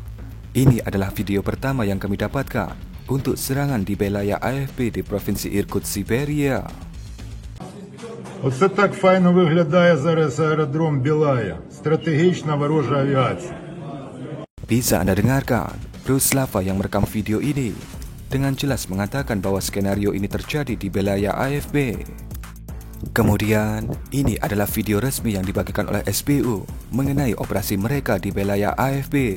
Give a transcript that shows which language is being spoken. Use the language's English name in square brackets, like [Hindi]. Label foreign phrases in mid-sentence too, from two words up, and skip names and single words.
[Indonesian] Ini adalah video pertama yang kami dapatkan untuk serangan di wilayah AFP di Provinsi Irkutsk, Siberia. [Ukrainian] Оце так файно виглядає зараз аеродром Білая. Стратегічна ворожа авіація. [Indonesian] Bisa Anda dengarkan Bro Slava yang merekam video ini dengan jelas mengatakan bahwa skenario ini terjadi di wilayah AFP. Kemudian, ini adalah video resmi yang dibagikan oleh SPU mengenai operasi mereka di wilayah AFP.